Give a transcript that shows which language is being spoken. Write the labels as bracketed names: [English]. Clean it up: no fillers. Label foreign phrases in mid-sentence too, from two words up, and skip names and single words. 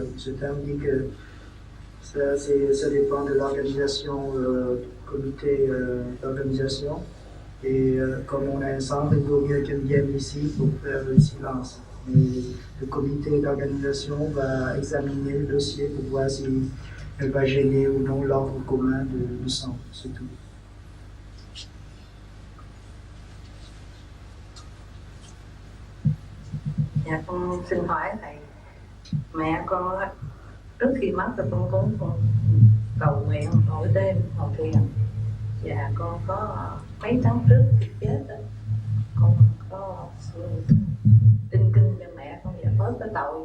[French] Cet homme dit que ça dépend de l'organisation, comité d'organisation. Et comme on est ensemble, il vaut mieux qu'elle vienne ici pour faire le silence. Et le comité d'organisation va examiner le dossier pour voir si elle va gêner ou non l'ordre commun du sang, c'est tout. [Vietnamese] Dạ con xin hỏi thầy, mẹ con trước khi mất thì con cũng cầu nguyện mỗi đêm ngồi thiền. Dạ con có mấy tháng trước thì chết rồi, con có tin kinh cho mẹ con và bớt cái tội.